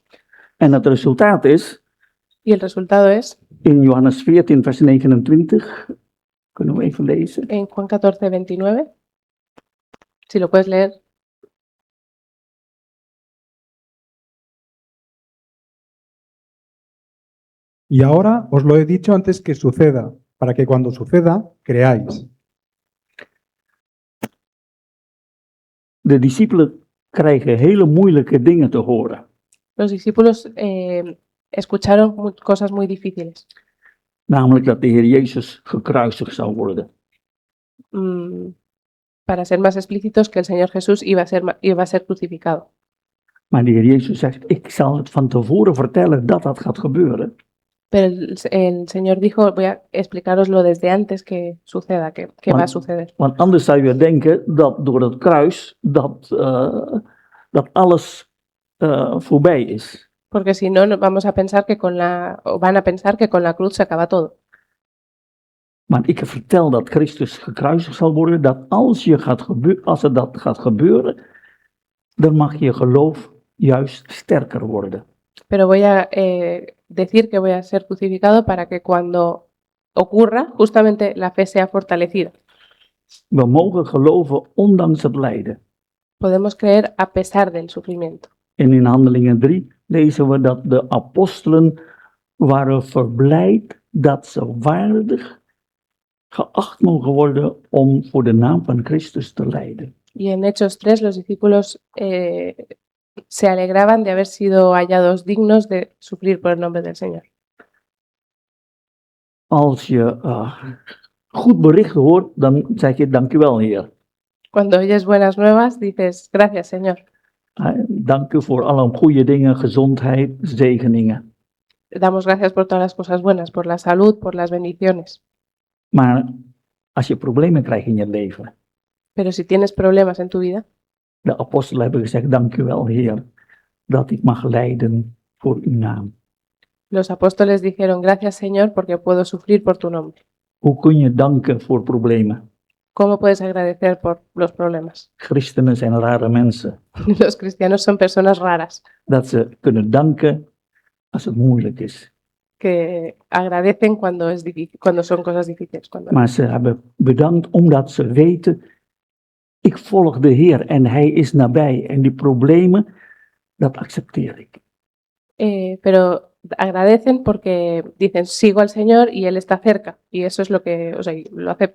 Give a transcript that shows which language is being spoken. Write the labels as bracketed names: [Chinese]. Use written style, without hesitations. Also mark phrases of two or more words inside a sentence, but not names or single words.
[Dutch] En het resultaat is, [Spanish] Y el resultado es, [Dutch] in Johannes 14, vers 29, kunnen we even lezen. [Spanish] en Juan 14, 29, si lo puedes leer. Y ahora os lo he dicho antes que suceda, para que cuando suceda, creáis. [Dutch] De discipelen krijgen hele moeilijke dingen te horen. [Spanish] Los discípulos escucharon cosas muy difíciles. [Dutch] Namelijk dat de Heer Jezus gekruisigd zou worden. [Spanish] Para ser más explícitos, que el Señor Jesús iba a ser crucificado. [Dutch] Maar de Heer Jezus zegt, ik zal het van tevoren vertellen dat dat gaat gebeuren. [Spanish] Pero el Señor dijo, voy a explicároslo desde antes que suceda, que va a [Dutch] Want- [Spanish] suceder. [Dutch] Want anders zou je denken dat door het kruis dat alles voorbij is. [Spanish] Porque si no, vamos a pensar que o van a pensar que con la cruz se acaba todo. [Dutch] Maar ik vertel dat Christus gekruisigd zal worden, dat als er dat gaat gebeuren, dan mag je geloof juist sterker worden. [Spanish] Pero voy a decir que voy a ser crucificado para que cuando ocurra, justamente la fe sea fortalecida. [Dutch] We mogen geloven ondanks het lijden. [Spanish] Podemos creer a pesar del sufrimiento. [Dutch] En in Handelingen 3 lezen we dat de apostelen waren verblijd dat ze waardig geacht mogen worden om voor de naam van Christus te lijden. [Spanish] Y en Hechos 3 los discípulos se alegraban de haber sido hallados dignos de sufrir por el nombre del Señor. [Dutch] Als je goed bericht hoort, dan zeg je dankjewel Heer. [Spanish] Cuando oyes buenas nuevas, dices, gracias Señor. [Dutch] Dank u voor alle goede dingen, gezondheid, zegeningen. [Spanish] Damos gracias por todas las cosas buenas, por la salud, por las bendiciones. [Dutch] Maar als je problemen krijgt in je leven, [Spanish] Pero si tienes problemas en tu vida, [Dutch] de apostelen hebben gezegd, dank u wel Heer, dat ik mag lijden voor uw naam. [Spanish] los apóstoles dijeron, gracias Señor, porque puedo sufrir por tu nombre. [Dutch] Hoe kun je danken voor problemen? [Spanish] ¿Cómo puedes agradecer por los problemas? [Dutch] Christenen zijn rare mensen. [Spanish] Los cristianos son personas raras, [Dutch] Dat ze kunnen danken als het moeilijk is. [Spanish] que agradecen cuando es difícil, cuando son cosas difíciles. [Dutch] Maar ze hebben bedankt omdat ze weten, ik volg de Heer en Hij is nabij. En die problemen, dat accepteer ik. [Spanish] Pero agradecen porque dicen, sigo al Señor y Él está cerca. Y eso es lo que, o sea, lo acepto.